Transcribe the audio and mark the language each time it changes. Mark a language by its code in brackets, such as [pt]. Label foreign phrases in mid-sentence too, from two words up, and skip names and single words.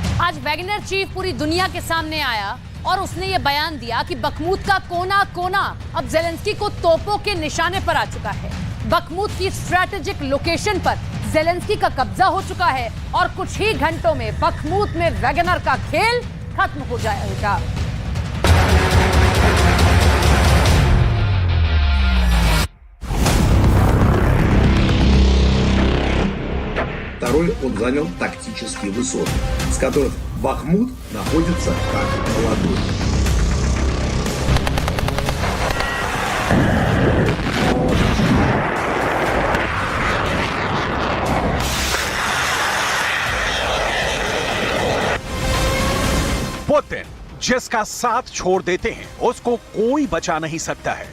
[hi] आज वैगनर चीफ पूरी दुनिया के सामने आया और उसने ये बयान दिया कि बखमूत का कोना कोना अब जेलेंस्की को तोपों के निशाने पर आ चुका है। बखमूत की [en] strategic location [hi] पर जेलेंस्की का कब्जा हो चुका है और कुछ ही घंटों में बखमूत में वैगनर का खेल खत्म हो जाएगा। [ru] Второй он занял тактические высоты, с которых Бахмут находится как на ладони. [hi] पुतिन जिसका साथ छोड़ देते हैं उसको कोई बचा नहीं सकता है।